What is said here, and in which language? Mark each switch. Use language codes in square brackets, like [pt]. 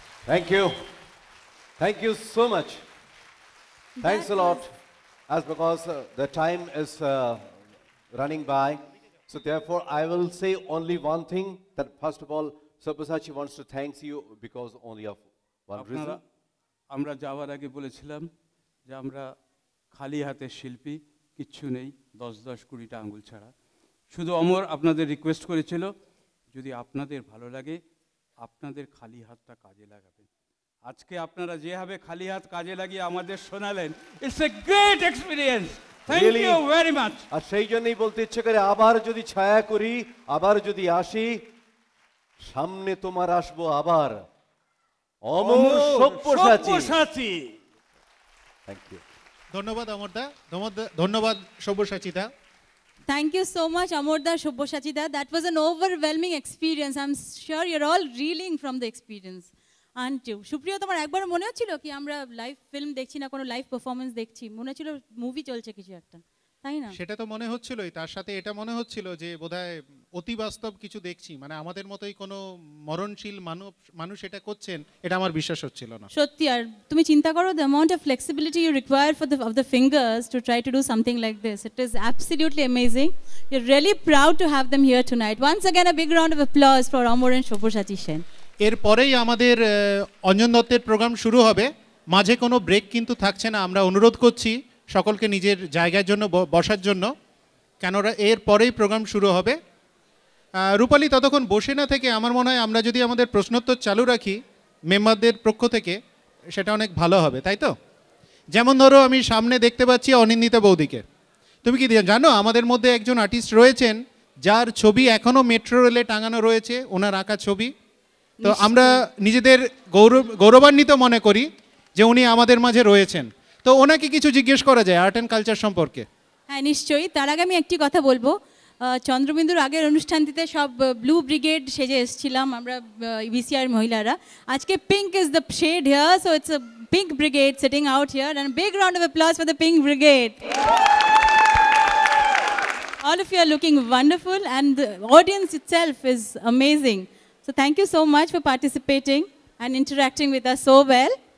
[en] Thank you. Thank you so much. Thanks a lot. As because the time is running by, so therefore I will say only one thing, that first of all, Sabyasachi wants to thank you because only of one reason. [bn] আমরা যাওয়ার আগে বলেছিলাম যে আমরা খালি হাতে শিল্পী, কিচ্ছু নেই, 10-20টা আঙ্গুল ছাড়া। শুধু অমর আপনাদের রিকোয়েস্ট করেছিল যদি আপনাদের ভালো লাগে আপনাদের খালি হাতটা কাজে লাগাবেন। আজকে আপনারা যেভাবে খালি হাত কাজে লাগিয়ে আমাদের শোনালেন, [en] It's a great experience. Thank you very much. [bn] আর সেই জন্যই বলতে ইচ্ছে করে আবার যদি ছায়া করি, আবার যদি আসি, সামনে তোমার আসবো আবার অমর সব্যসাচী। [en] Thank you. [bn] ধন্যবাদ অমরদা, ধন্যবাদ সব্যসাচীদা। [en] Thank you so much, Amorda Shobbosachida. That was an overwhelming experience. I'm sure you're all reeling from the experience. Aren't you? [bn] Supriya, তোমার একবার মনে হচ্ছিল কি আমরা লাইভ ফিল্ম দেখছি না, কোনো লাইভ পারফরম্যান্স দেখছি, মনে হচ্ছিল মুভি চলছে কিছু একটা, তাই না? সেটা তো মনে হচ্ছিলই, তার সাথে এটা মনে হচ্ছিল যে বোধহয় অতি বাস্তব কিছু দেখছি, মানে আমাদের মতোই কোনো মরণশীল মানুষ এটা করছেন, এটা আমার বিশ্বাস হচ্ছিল না। সত্যি। আর তুমি চিন্তা করো, [en] the amount of flexibility you require of the fingers to try to do something like this, it is absolutely amazing. We're really proud to have them here tonight. Once again, a big round of applause for Amor and Shobboshachi Sen. [bn] এরপরেই আমাদের অঞ্জন দত্তের programme শুরু হবে, মাঝে কোনো break কিন্তু থাকছে না। আমরা অনুরোধ করছি সকলকে নিজের জায়গার জন্য বসার জন্য, কেননা এর পরেই প্রোগ্রাম শুরু হবে। রূপালী ততক্ষণ বসে না থেকে আমার মনে হয় আমরা যদি আমাদের প্রশ্নোত্তর চালু রাখি মেম্বারদের পক্ষ থেকে, সেটা অনেক ভালো হবে, তাই তো? যেমন ধরো আমি সামনে দেখতে পাচ্ছি অনিন্দিতা বৌদিকে। তুমি কি জানো আমাদের মধ্যে একজন আর্টিস্ট রয়েছেন যার ছবি এখনও মেট্রো রেলে টাঙানো রয়েছে, ওনার আঁকা ছবি। তো আমরা নিজেদের গৌরবান্বিত মনে করি যে উনি আমাদের মাঝে রয়েছেন। তো ওনাকে কিছু জিজ্ঞেস করা যায় আর্ট অ্যান্ড কালচার সম্পর্কে। হ্যাঁ নিশ্চয়ই, তার আগে আমি একটি কথা বলবো। চন্দ্রবিন্দুর আগের অনুষ্ঠানটিতে সব ব্লু ব্রিগেড সেজে এসেছিলাম আমরা ইবিসিআর মহিলারা। [en] আজকে pink is the shade here, so it's a pink brigade sitting out here, and big round of applause for the pink brigade. All of you are looking wonderful and the audience itself is amazing. So thank you so much for participating and interacting with us so well.